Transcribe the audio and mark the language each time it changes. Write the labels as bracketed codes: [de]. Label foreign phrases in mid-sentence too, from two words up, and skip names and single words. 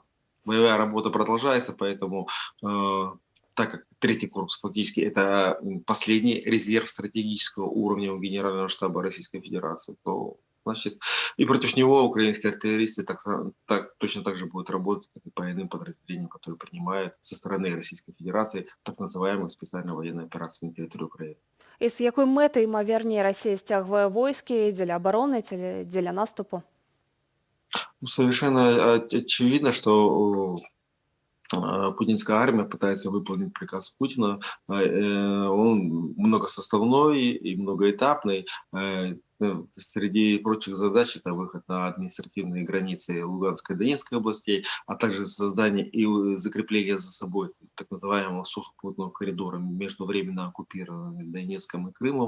[ru] Боевая работа продолжается, поэтому так как третий корпус фактически это последний резерв стратегического уровня у Генерального штаба Российской Федерации, то значит, и против него украинские артиллеристы точно так же будут работать, как и по иным подразделениям, которые принимают со стороны Российской Федерации так называемые специальные военные операции на территории Украины. [uk] І з якою метою, ймовірні, Росія стягує войски для оборони чи для наступу? [ru] Совершенно очевидно, что путинская армия пытается выполнить приказ Путина. Он многосоставной и многоэтапный. Среди прочих задач это выход на административные границы Луганской и Донецкой областей, а также создание и закрепление за собой так называемого сухопутного коридора между временно оккупированными Донецком и Крымом.